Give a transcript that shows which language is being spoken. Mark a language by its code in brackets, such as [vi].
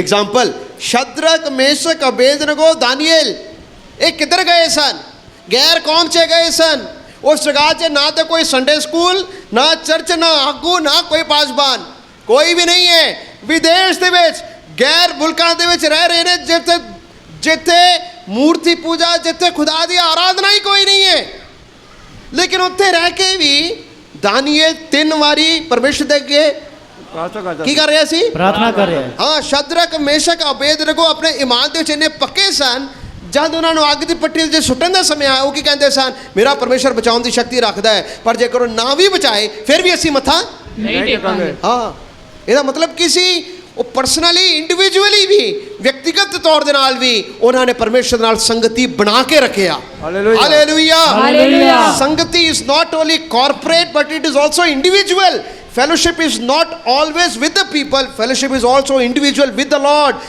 [pa] Example, Shadrach Meshach Abednego Daniel ਇਹ ਕਿੱਧਰ ਗਏ ਸਨ? ਗੈਰ ਕੌਮ 'ਚ ਗਏ ਸਨ। ਉਸ ਜਗ੍ਹਾ 'ਚ ਨਾ ਤਾਂ ਕੋਈ ਸੰਡੇ ਸਕੂਲ, ਨਾ ਚਰਚ, ਨਾ ਆਗੂ, ਨਾ ਕੋਈ ਪਾਸਬਾਨ, ਕੋਈ ਵੀ ਨਹੀਂ ਹੈ। ਵਿਦੇਸ਼ ਦੇ ਵਿੱਚ ਗੈਰ ਮੁਲਕਾਂ ਦੇ ਵਿੱਚ ਰਹਿ ਰਹੇ ਨੇ, ਜਿੱਥੇ ਮੂਰਤੀ ਪੂਜਾ, ਜਿੱਥੇ ਖੁਦਾ ਦੀ ਆਰਾਧਨਾ ਹੀ ਕੋਈ ਨਹੀਂ ਹੈ। ਲੇਕਿਨ ਉੱਥੇ ਰਹਿ ਕੇ ਵੀ ਦਾਨੀਏਲ 3 ਵਾਰੀ ਪਰਮੇਸ਼ਰ ਦੇ ਅੱਗੇ ਕੀ ਕਰ ਰਿਹਾ ਸੀ? ਪ੍ਰਾਰਥਨਾ ਕਰ ਰਿਹਾ ਹੈ। ਹਾਂ, ਸ਼ਦਰਕ ਮੇਸ਼ਕ ਅਬੇਦਨਗੋ ਆਪਣੇ ਈਮਾਨ ਦੇ ਵਿੱਚ ਇੰਨੇ ਪੱਕੇ ਸਨ, ਜਦ ਉਹਨਾਂ ਨੂੰ ਅੱਗ ਦੀ ਪੱਟੀ 'ਤੇ ਸੁੱਟਣ ਦਾ ਸਮੇਂ ਆਇਆ, ਉਹ ਕੀ ਕਹਿੰਦੇ ਸਨ? ਮੇਰਾ ਪਰਮੇਸ਼ਰ ਬਚਾਉਣ ਦੀ ਸ਼ਕਤੀ ਰੱਖਦਾ ਹੈ, ਪਰ ਜੇਕਰ ਉਹ ਨਾ ਵੀ ਬਚਾਏ ਫਿਰ ਵੀ ਅਸੀਂ ਮੱਥਾ ਨਹੀਂ ਟੇਕਾਂਗੇ। ਹਾਂ, ਇਹਦਾ ਮਤਲਬ ਕੀ ਸੀ? ਉਹ ਪਰਸਨਲੀ, ਇੰਡੀਵਿਜੂਅਲੀ ਵੀ, ਵਿਅਕਤੀਗਤ ਤੌਰ ਦੇ ਨਾਲ ਵੀ ਉਹਨਾਂ ਨੇ ਪਰਮੇਸ਼ਰ ਨਾਲ ਸੰਗਤੀ ਬਣਾ ਕੇ ਰੱਖਿਆ। Hallelujah, hallelujah, hallelujah. [en] ਸੰਗਤੀ is not only corporate but it is also individual. Fellowship is not always with the people, fellowship is also individual with the Lord.